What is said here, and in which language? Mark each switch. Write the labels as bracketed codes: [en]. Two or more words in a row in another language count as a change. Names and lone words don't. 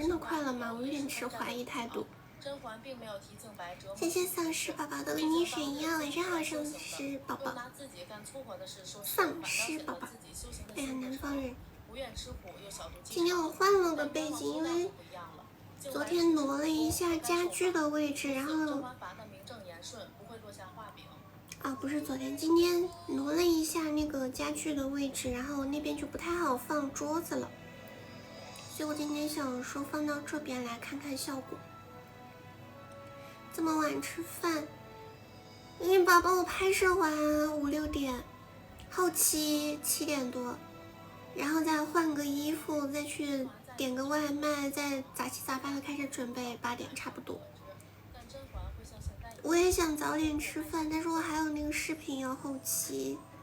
[zh] 真的快了嗎？我有點持懷疑態度。謝謝喪屍寶寶的為你選藥，晚上好，喪屍寶寶。喪屍寶寶，哎呀，南方人。今天我換了個背景，因為昨天挪了一下家具的位置，然後不是昨天，今天挪了一下那個家具的位置，然後那邊就不太好放桌子了，所以我今天想說放到這邊來看看效果。這麼晚吃飯，因為寶寶我拍攝完5、6點，後期7點多，然後再換個衣服，再去點個外賣，再雜七雜八的開始準備，8點差不多。我也想早點吃飯，但是我還有那個視頻要後期。